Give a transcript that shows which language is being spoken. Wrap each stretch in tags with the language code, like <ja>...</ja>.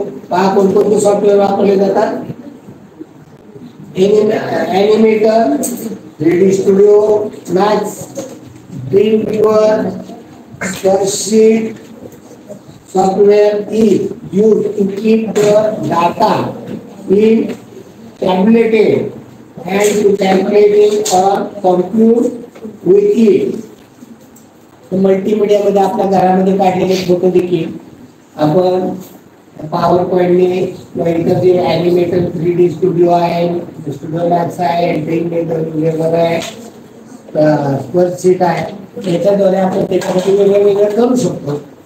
<mr>पहा कोणकोणते सॉफ्टवेअर वापरले जातात?</mr> <en>Animator, 3D studio, Max, Dreamweaver, Spreadsheet. Software is used to keep the data in tabulated and to calculate it or compute with it.</en> <mr>Multimedia मध्ये आपल्या घरामध्ये काढलेले photo देखील आपण पॉवर पॉइंटने किंवा इतर जे ॲनिमेटर 3D स्टुडिओ आहे, स्टुडिओ मॅक्स आहे, वेगवेगळं आहे, स्प्रेडशीट आहे, त्याच्याद्वारे आपण त्याच्यामध्ये वेगळं वेगळं करू शकतो.</mr>